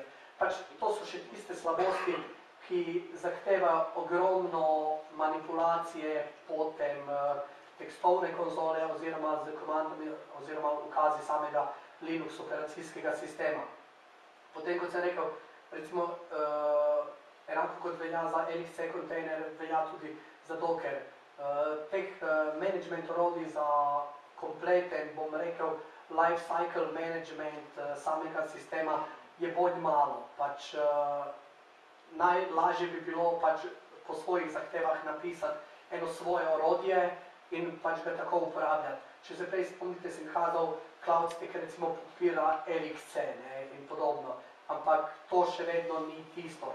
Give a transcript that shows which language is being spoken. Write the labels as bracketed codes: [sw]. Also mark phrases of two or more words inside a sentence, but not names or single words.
[sl] Pač to so še tiste slabosti, ki zahtevajo ogromno manipulacije potem tekstovne konzole oziroma z komandami oziroma ukazi samega Linux operacijskega sistema. Potem, kot sem rekel, recimo enako kot velja za LXC kontejner, velja tudi za Docker. Teh management orodij za kompleten, bom rekel, [en] life cycle management [sl] samega sistema je bolj malo. Pač najlažje bi bilo pač po svojih zahtevah napisati eno svoje orodje in pač ga tako uporabljati. Če se prej spomnite, sem kazal CloudStack, recimo podpira LXC in podobno, ampak to še vedno ni tisto.